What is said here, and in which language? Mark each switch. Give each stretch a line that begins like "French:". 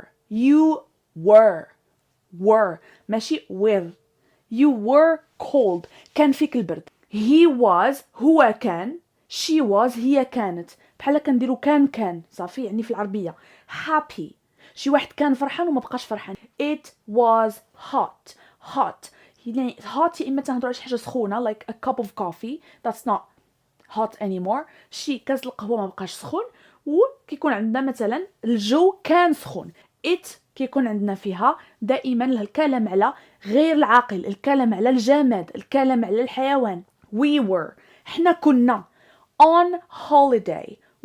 English: You were ماشي were. You were cold،
Arabic: كان فيك البرد. He was هو كان، she was هي كانت. بحال كنديرو كان صافي يعني في العربية. happy شي واحد كان فرحان وما بقاش فرحان.
English: It was hot يعني hot
Arabic: يا اما تنهضروا على شي حاجه سخونه
English: like a cup of coffee that's not hot anymore.
Arabic: شي كاس القهوه ما بقاش سخون. وكيكون عندنا مثلا الجو كان سخون. it كيكون عندنا فيها دائما الكلام على غير العاقل، الكلام على الجماد، الكلام على الحيوان.
English: we were
Arabic: حنا كنا
English: on holiday.